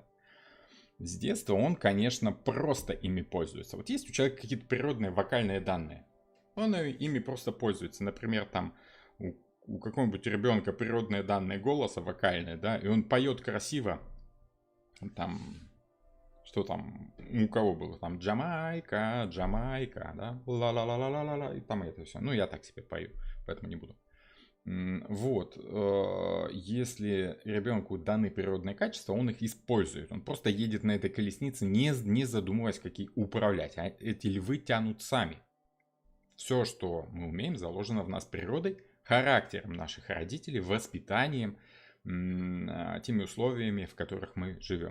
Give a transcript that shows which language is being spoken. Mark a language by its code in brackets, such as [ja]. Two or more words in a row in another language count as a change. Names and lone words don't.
[ru] С детства он, конечно, просто ими пользуется. Вот есть у человека какие-то природные вокальные данные, он ими просто пользуется. Например, там у какого-нибудь ребенка природные данные голоса вокальные, да, и он поет красиво, там, что там, у кого было, там, Джамайка, Джамайка, да, ла-ла-ла-ла-ла-ла, и там это все. Ну, я так себе пою, поэтому не буду. Вот, если ребенку даны природные качества, он их использует. Он просто едет на этой колеснице, не задумываясь, как ей управлять. А эти львы тянут сами. Все, что мы умеем, заложено в нас природой, характером наших родителей, воспитанием, теми условиями, в которых мы живем.